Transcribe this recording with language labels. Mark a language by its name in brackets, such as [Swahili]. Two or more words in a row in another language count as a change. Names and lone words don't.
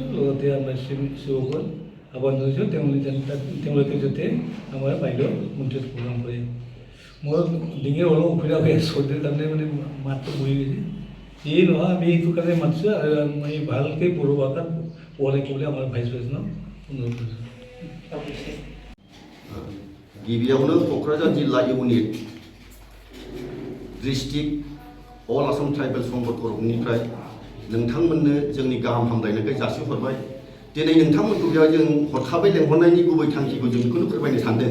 [Assamese] লগতে আমাৰ শিৱকৰ আহ্বান জনাইছোঁ তেওঁলোকে যাতে আমাৰ বাইদেউ মন্ত্ৰীত্ব প্ৰদান কৰে। মোৰ ডিঙিৰ অলপ অসুবিধা হৈ আছে, চৰ্দিৰ কাৰণে মানে মাতটো বহি গৈছে। এই নহয় আমি এইটো কাৰণে মাতিছোঁ আৰু মই ভালকৈ বড়ো ভাষাত ওলাই ক'বলৈ আমাৰ [English] vice president [Assamese] অনুৰোধ কৰিছোঁ। [Bodo] गिबियावनो क'क्राझार जिल्ला इउनिट डिस्ट्रिक्ट अल आसाम ट्राइबेल संघ तरफनिफ्राय नोंथांमोननो जोंनि गाहाम हामलायनायखौ जासिहरबाय। दिनै नोंथांमोनखौ बेयाव जों हरखाबै लेंहरनायनि गुबै थांखिखौ जों बेखौनो फोरमायनो सानदों।